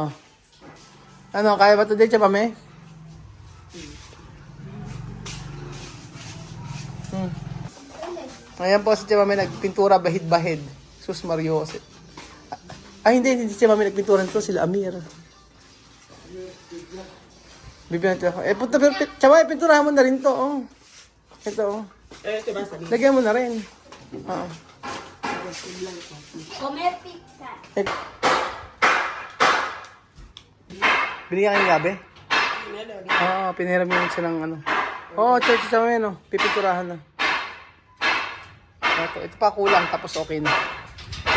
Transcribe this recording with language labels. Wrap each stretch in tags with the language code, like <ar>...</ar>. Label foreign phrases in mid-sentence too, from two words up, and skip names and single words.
<tl>Ano, kaya ba today, Chapa May? Ayan po si Chapa May nagpintura bahid-bahid. Sus Mario. Ay, hindi si Chapa May nagpintura nito. Sila Amir. Bibigyan natin ako. Punta, Chapa May, pinturahan mo na rin to. Oh. Ito, oh.</tl> <es>Este va a salir.</es> <tl>Lagyan mo na rin. Oo.</tl> <es>Comer pizza.</es> <tl>Binigyan kayo ng gabi? Oo, pinahiram yun siya ng Oo, Chapa May, pipinturahan na. Ito pa kulang, tapos okay na.</tl>